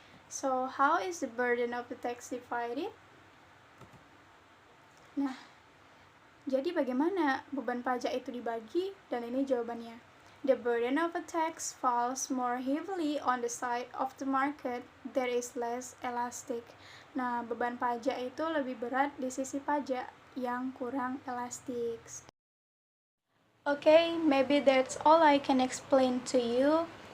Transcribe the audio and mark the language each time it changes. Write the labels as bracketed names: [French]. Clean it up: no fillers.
[English] So, how is the burden of the tax divided? [Indonesian] Nah, jadi bagaimana beban pajak itu dibagi? Dan ini jawabannya. [English] The burden of a tax falls more heavily on the side of the market that is less elastic. [Indonesian] Nah, beban pajak itu lebih berat di sisi pajak yang kurang elastik. [English] Okay, maybe that's all I can explain to you.